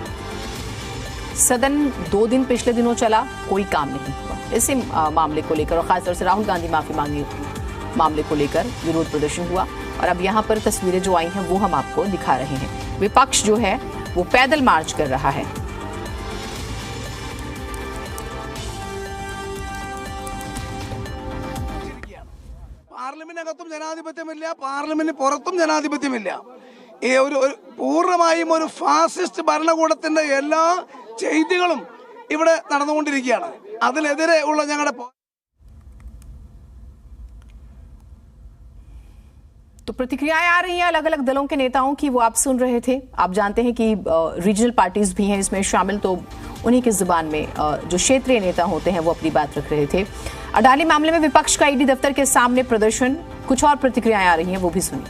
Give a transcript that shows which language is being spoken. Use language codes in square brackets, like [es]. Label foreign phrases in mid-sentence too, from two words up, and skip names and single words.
[hi] सदन 2 दिन पिछले दिनों चला, कोई काम नहीं हुआ इसी मामले को लेकर, और खासतौर से राहुल गांधी माफी मांगी मामले को लेकर विरोध प्रदर्शन हुआ। और अब यहाँ पर तस्वीरें जो आई हैं वो हम आपको दिखा रहे हैं। विपक्ष जो है वो पैदल मार्च कर रहा है। [ml] പാർലമെന്റിനകത്തും ജനാധിപത്യമില്ല, പാർലമെന്റിന് പുറത്തും ജനാധിപത്യമില്ല. ഈ ഒരു പൂർണ്ണമായും ഒരു ഫാസിസ്റ്റ് ഭരണകൂടത്തിന്റെ എല്ലാ ചെയ്തികളും ഇവിടെ നടന്നുകൊണ്ടിരിക്കുകയാണ്. അതിനെതിരെ ഉള്ള ഞങ്ങളുടെ [hi] तो प्रतिक्रियाएं आ रही हैं अलग अलग दलों के नेताओं की, वो आप सुन रहे थे। आप जानते हैं कि रीजनल पार्टीज भी हैं इसमें शामिल, तो उन्हीं की जुबान में जो क्षेत्रीय नेता होते हैं वो अपनी बात रख रहे थे। अडानी मामले में विपक्ष का ईडी दफ्तर के सामने प्रदर्शन, कुछ और प्रतिक्रियाएं आ रही हैं वो भी सुनिए।